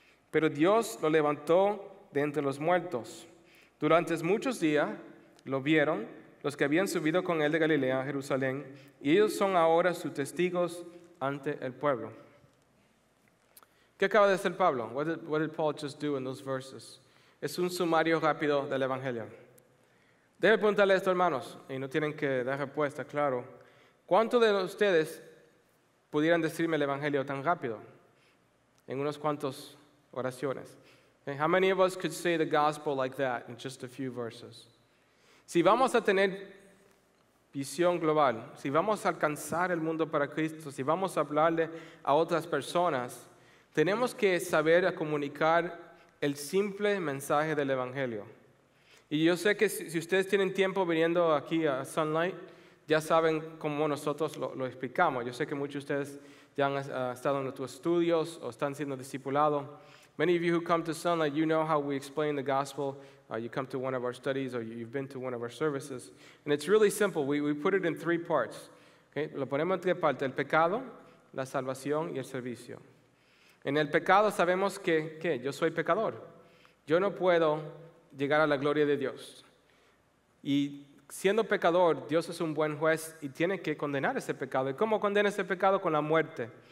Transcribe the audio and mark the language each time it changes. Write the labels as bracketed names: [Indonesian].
[Spanish] Pero Dios lo levantó de entre los muertos. Durante muchos días lo vieron los que habían subido con él de Galilea a Jerusalén, y ellos son ahora sus testigos ante el pueblo. ¿Qué acaba de hacer Pablo? [English] What did Paul just do in those verses? [Spanish] Es un sumario rápido del Evangelio. Debe preguntarle esto, hermanos, y no tienen que dar respuesta, claro. ¿Cuántos de ustedes pudieran decirme el Evangelio tan rápido? En unos cuantos oraciones. [English] Okay, how many of us could say the gospel like that in just a few verses? [Spanish] Si vamos a tener visión global, si vamos a alcanzar el mundo para Cristo, si vamos a hablarle a otras personas, tenemos que saber comunicar el simple mensaje del Evangelio. Y yo sé que si ustedes tienen tiempo viniendo aquí a Sunlight, ya saben cómo nosotros lo explicamos. Yo sé que muchos de ustedes ya han estado en nuestros estudios o están siendo discipulados. [English] Many of you who come to Sunlight, you know how we explain the gospel you come to one of our studies or you've been to one of our services. And it's really simple. We put it in 3 parts. Okay? [Spanish] Lo ponemos en 3 partes, el pecado, la salvación y el servicio. En el pecado sabemos que yo soy pecador. Yo no puedo llegar a la gloria de Dios. Y siendo pecador, Dios es un buen juez y tiene que condenar ese pecado. ¿Y cómo condena ese pecado? Con la muerte.